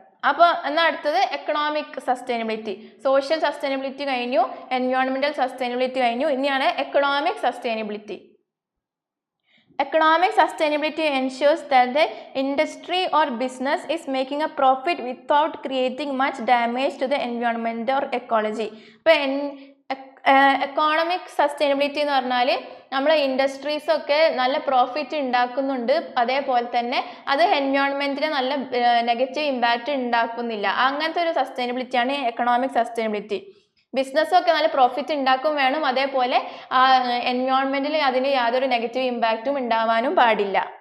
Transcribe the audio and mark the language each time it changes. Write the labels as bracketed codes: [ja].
[ml] അപ്പോൾ എന്നാൽ അടുത്തത് എക്കണോമിക് സസ്റ്റൈനബിലിറ്റി. സോഷ്യൽ സസ്റ്റൈനബിലിറ്റി കഴിഞ്ഞു, എൻവയോൺമെൻറ്റൽ സസ്റ്റൈനബിലിറ്റി കഴിഞ്ഞു. ഇനിയാണ് economic sustainability. [en] Economic sustainability ensures that the industry or business is making a profit without creating much damage to the environment or ecology. [ml] അപ്പോൾ economic sustainability എന്ന് പറഞ്ഞാൽ നമ്മളെ ഇൻഡസ്ട്രീസൊക്കെ നല്ല profit ഉണ്ടാക്കുന്നുണ്ട്, അതേപോലെ തന്നെ അത് എൻവയോൺമെൻറ്റിന് നല്ല നെഗറ്റീവ് ഇമ്പാക്റ്റ് ഉണ്ടാക്കുന്നില്ല. അങ്ങനത്തെ ഒരു സസ്റ്റൈനബിലിറ്റിയാണ് എക്കണോമിക് സസ്റ്റൈനബിലിറ്റി. ബിസിനസ്സൊക്കെ നല്ല പ്രോഫിറ്റ് ഉണ്ടാക്കും വേണം, അതേപോലെ എൻവയോൺമെൻറ്റിൽ അതിന് യാതൊരു നെഗറ്റീവ് ഇമ്പാക്റ്റും ഉണ്ടാവാനും പാടില്ല.